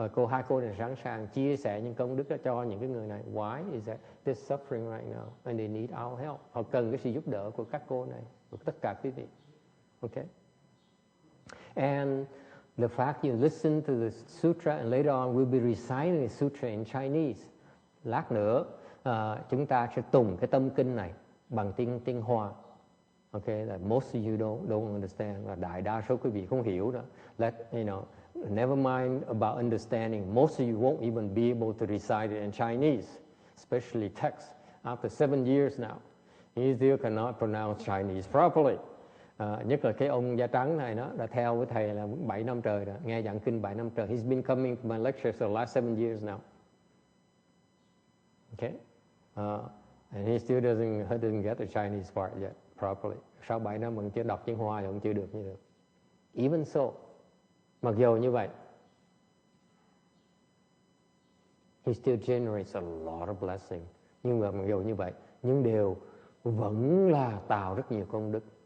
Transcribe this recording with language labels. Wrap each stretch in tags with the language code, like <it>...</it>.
<vi>Hai cô này sẵn sàng chia sẻ những công đức đó cho những cái người này.</vi> <en>Why is that they're suffering right now and they need our help?</en> <vi>Họ cần cái sự giúp đỡ của các cô này, của tất cả quý vị.</vi> <en>Okay? And the fact you listen to the sutra and later on we'll be reciting the sutra in Chinese.</en> <vi>Lát nữa chúng ta sẽ tùng cái tâm kinh này bằng tiếng Hoa.</vi> <en>Okay, that most of you don't understand.</en> <vi>Và đại đa số quý vị không hiểu đó.</vi> <en>Never mind about understanding. Most of you won't even be able to recite it in Chinese, especially text. After 7 years now, he still cannot pronounce Chinese properly.</en> <vi>Nhất là cái ông da trắng này đó, đã theo với thầy là 7 năm trời rồi, nghe giảng kinh 7 năm trời.</vi> <en>He's been coming to my lectures for the last 7 years now. Okay, and he still doesn't get the Chinese part yet properly.</en> <vi>Sau 7 năm vẫn chưa đọc tiếng Hoa, vẫn chưa được như được.</vi> <en>Even so,</en> <vi>mặc dù như vậy,</vi> <en>he still generates a lot of blessing.</en> <vi>Nhưng mà mặc dù như vậy, nhưng đều vẫn là tạo rất nhiều công đức.</vi>